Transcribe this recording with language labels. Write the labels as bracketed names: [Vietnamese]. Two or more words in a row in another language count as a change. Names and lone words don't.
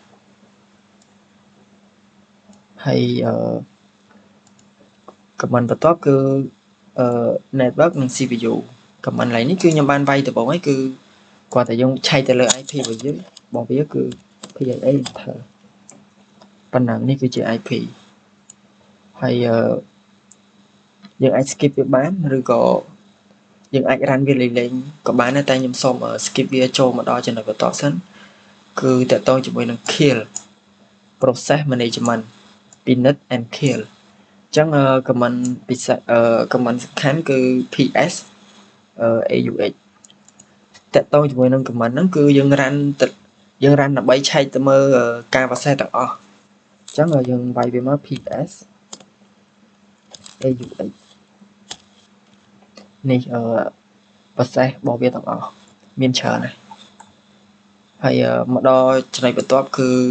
[Khmer] ហើយcomment បន្ទាប់គឺ network និង CPU comment ឡើយនេះគឺខ្ញុំបានវាយដំបូងហើយគឺគាត់តែយើងឆែកទៅលើ IP របស់យើងរបស់វាគឺ PIA enter ប៉ុណ្ណឹង នេះគឺជា IP ហើយយើងអាច skip វាបានឬក៏យើងអាច run វាលេងក៏បានដែរតែខ្ញុំសូម skip វាចូលមកដល់ចំណុចបន្តសិនគឺតកតងជាមួយនឹង [English] kill process management pinit and kill [Khmer] អញ្ចឹងcomment ពិសេសcomment សំខាន់គឺ PS AUX តកតងជាមួយនឹង comment ហ្នឹងគឺយើង run ដើម្បីឆែកទៅមើលការ process ទាំងអស់អញ្ចឹងយើងវាយវាមក PS AUX នេះprocess របស់វាទាំងអស់មានច្រើនណាស់ហើយមកដល់ចំណុចបន្ទាប់គឺ